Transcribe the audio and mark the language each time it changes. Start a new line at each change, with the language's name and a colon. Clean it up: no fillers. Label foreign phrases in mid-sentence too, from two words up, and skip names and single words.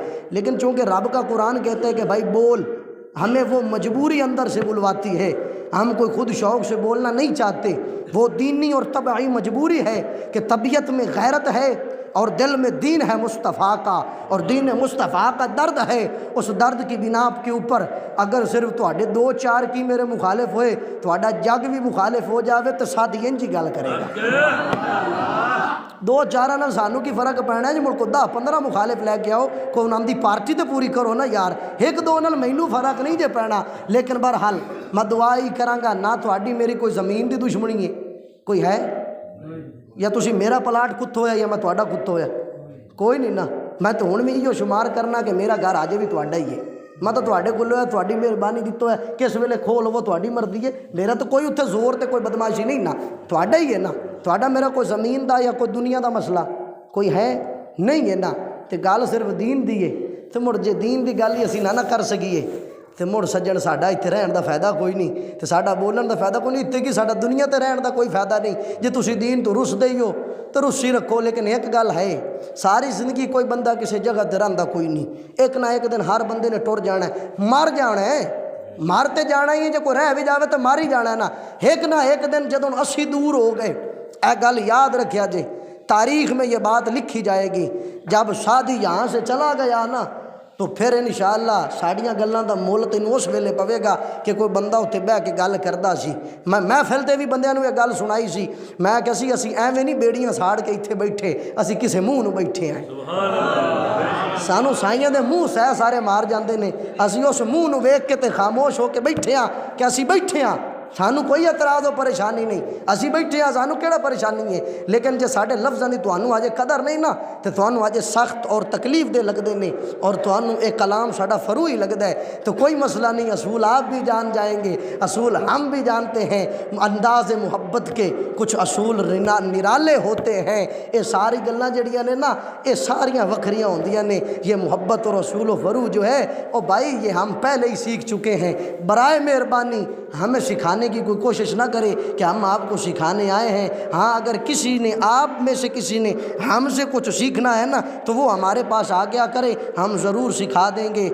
Urdu: لیکن چونکہ رب کا قرآن کہتا ہے کہ بھائی بول، ہمیں وہ مجبوری اندر سے بلواتی ہے، ہم کوئی خود شوق سے بولنا نہیں چاہتے، وہ دینی اور طبعی مجبوری ہے کہ طبیعت میں غیرت ہے اور دل میں دین ہے مصطفیٰ کا، اور دین مصطفیٰ کا درد ہے، اس درد کی بنا کے اوپر اگر صرف
Punjabi: تواڈے 2-4 کی میرے مخالف ہوئے، تواڈا جگ بھی مخالف ہو جاوے تو ساتھ انجی گل کرے گا۔ 2-4 نال سانوں کی فرق پینا ہے جی، مڑ کو 10-15 مخالف لے کے آؤ، کوئی انہاں دی پارٹی تے پوری کرو نا یار، 1-2 نال مینوں فرق نہیں جے پینا۔ لیکن بہرحال میں دعا ہی کراں گا، نہ تواڈی میری کوئی زمین دی دشمنی ہے، کوئی ہے یا تسی میرا پلاٹ کتھو ہے یا میں تواڈا کتھو ہے، کوئی نہیں نا۔ میں تو ہن بھی یہ شمار کرنا کہ میرا گھر آجے بھی تواڈا ہی ہے، میں تو تواڈے کولو ہے، تواڈی مہربانی دیتو ہے، کس ویلے کھول وہ تواڈی مرضی ہے، میرا تو کوئی اتنے زور تے کوئی بدماشی نہیں نا، تواڈا ہی ہے نا، تواڈا میرا کوئی زمین دا یا کوئی دنیا دا مسئلہ کوئی ہے نہیں ہے نا۔ تے گل صرف دین دی ہے، تے مڑ جے دین دی گل ہی اسی نہ کر سکیے ਤੇ ਮੁੜ ਸੱਜਣ ਸਾਡਾ ਇੱਥੇ ਰਹਿਣ ਦਾ ਫਾਇਦਾ ਕੋਈ ਨਹੀਂ ਤੇ ਸਾਡਾ ਬੋਲਣ ਦਾ ਫਾਇਦਾ ਕੋਈ ਨਹੀਂ। ਇੱਥੇ ਕੀ ਸਾਡਾ ਦੁਨੀਆ ਤੇ ਰਹਿਣ ਦਾ ਕੋਈ ਫਾਇਦਾ ਨਹੀਂ। ਜੇ ਤੁਸੀਂ ਦੀਨ ਤੋਂ ਰੁੱਸਦੇ ਹੀ ਹੋ ਤਾਂ ਰੁੱਸੀ ਰੱਖੋ। ਲੇਕਿਨ ਇੱਕ ਗੱਲ ਹੈ, ਸਾਰੀ ਜ਼ਿੰਦਗੀ ਕੋਈ ਬੰਦਾ ਕਿਸੇ ਜਗ੍ਹਾ ਤੇ ਰਹਿੰਦਾ ਕੋਈ ਨਹੀਂ। ਇੱਕ ਨਾ ਇੱਕ ਦਿਨ ਹਰ ਬੰਦੇ ਨੇ ਟੁਰ ਜਾਣਾ ਹੈ, ਮਰ ਜਾਣਾ ਹੈ। مر تے جانا ہی ہے، جو کوئی رہ بھی جاوے تو مر ہی جانا ہے نا۔ ایک نہ ایک دن جدوں اسی دور ہو گئے، اے گل یاد رکھیا جی،
Urdu: تاریخ میں یہ بات لکھی جائے گی، جب شادی یہاں سے چلا گیا نا تو پھر
Punjabi: انشاءاللہ ساڑیاں گلاں دا مول تینوں اس ویلے پوے گا کہ کوئی بندہ اتنے بہ کے گل کردا سی۔ میں محفل تے بھی بندیاں نوں یہ گل سنائی سی، میں کہ اسی ایویں نہیں بیڑیاں ساڑ کے اتنے بیٹھے، اسی کسے منہ نوں بیٹھے ہیں۔ سانو سائیاں دے منہ سہ سارے مار جاندے نے، اسی اس منہ نوں ویکھ کے تے خاموش ہو کے بیٹھے ہاں کہ اسی بیٹھے ہاں، سانو کوئی اعتراض و پریشانی نہیں، اسی بیٹھے ہاں، سانو کیڑا پریشانی ہے۔ لیکن جے ساڈے لفظاں دی تانوں اجے قدر نہیں نا تے تانوں اجے سخت اور تکلیف دے لگدے نے، اور تانوں اے کلام ساڈا فروئی لگدا ہے تو کوئی مسئلہ نہیں،
Urdu: اصول آپ بھی جان جائیں گے، اصول ہم بھی جانتے ہیں۔ انداز محبت کے کچھ اصول نرالے ہوتے ہیں۔
Punjabi: یہ ساری گلاں جڑیاں نے نا یہ ساریاں وکھریاں ہوندیاں نے۔
Urdu: یہ محبت اور اصول و فرو جو ہے او بھائی یہ ہم پہلے ہی سیکھ چکے ہیں۔ برائے مہربانی ہمیں سکھانے کی کوئی کوشش نہ کرے کہ ہم آپ کو سکھانے آئے ہیں۔ ہاں اگر کسی نے آپ میں سے کسی نے ہم سے کچھ سیکھنا ہے نا تو وہ ہمارے پاس آ گیا کرے، ہم ضرور سکھا دیں گے۔